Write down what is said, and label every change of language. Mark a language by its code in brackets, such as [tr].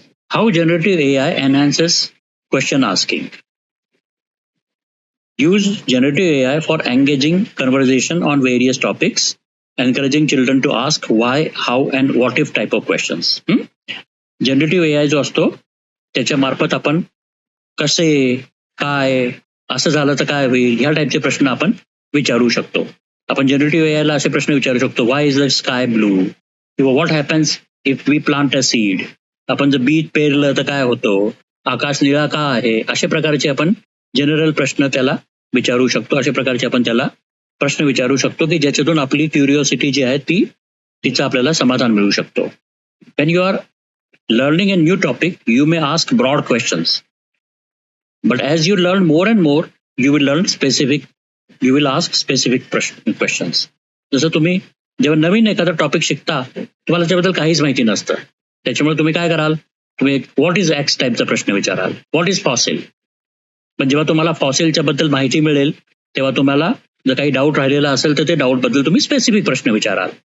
[en] How generative AI enhances question asking. Use generative AI for engaging conversation on various topics, encouraging children to ask why, how and what if type of questions. [mr] Generative AI जो असतो त्याच्या मार्फत आपण कसे, काय, असं झालं तर काय होईल, ह्या टाईपचे प्रश्न आपण विचारू शकतो. आपण जनरेटिव्ह एआयला असे प्रश्न विचारू शकतो, [en] why is the sky blue, [mr] किंवा [en] What happens if we plant a seed. [mr] आपण जर बीज पेरलं तर काय होतं, आकाश निळा का आहे, अशा प्रकारचे आपण जनरल प्रश्न त्याला विचारू शकतो. अशा प्रकारचे आपण त्याला प्रश्न विचारू शकतो की ज्याच्यातून आपली क्युरिओसिटी जी आहे तिचं आपल्याला समाधान मिळू शकतो. [en] When you are learning a new topic, you may ask broad questions. But as you learn more and more, you will ask specific questions. [mr] जसं तुम्ही जेव्हा नवीन एखादा टॉपिक शिकता, तुम्हाला त्याबद्दल काहीच माहिती नसतं. त्याच्यामुळे तुम्ही काय कराल, तुम्ही [en] what is X [mr] टाईपचा प्रश्न विचाराल, [en] What is fossil. [mr] पण जेव्हा तुम्हाला फॉसिलच्या बद्दल माहिती मिळेल, तेव्हा तुम्हाला जर काही डाऊट राहिलेला असेल तर ते डाऊट बद्दल तुम्ही स्पेसिफिक प्रश्न विचाराल.